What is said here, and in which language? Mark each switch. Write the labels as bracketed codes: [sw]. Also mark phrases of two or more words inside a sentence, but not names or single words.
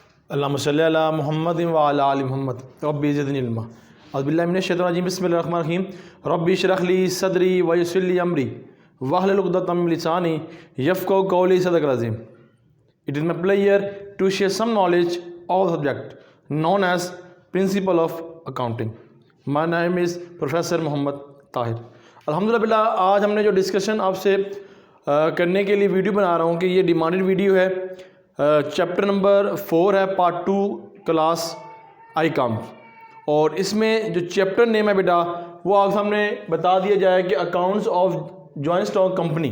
[ar] اللهم صل على محمد وعلى آل محمد رب زدني علما. أعوذ بالله من الشيطان الرجيم بسم الله الرحمن الرحيم. رب اشرح لي صدري ويسر لي أمري واحلل عقدة من لساني يفقهوا قولي. صدق العظيم. [en] It is my pleasure to share some knowledge of the subject known as Principle of Accounting. My name is Professor Mohammad Tahir. [hi] अल्हम्दुलिल्लाह आज हमने जो डिस्कशन आपसे करने के लिए वीडियो बना रहा हूँ कि ये [en] demanded video [hi] है। [en] chapter number 4 है, part 2, class I.Com. [hi] और इसमें जो [en] chapter name [hi] है बेटा वो आप सामने बता दिया जाए कि [en] accounts of joint stock company.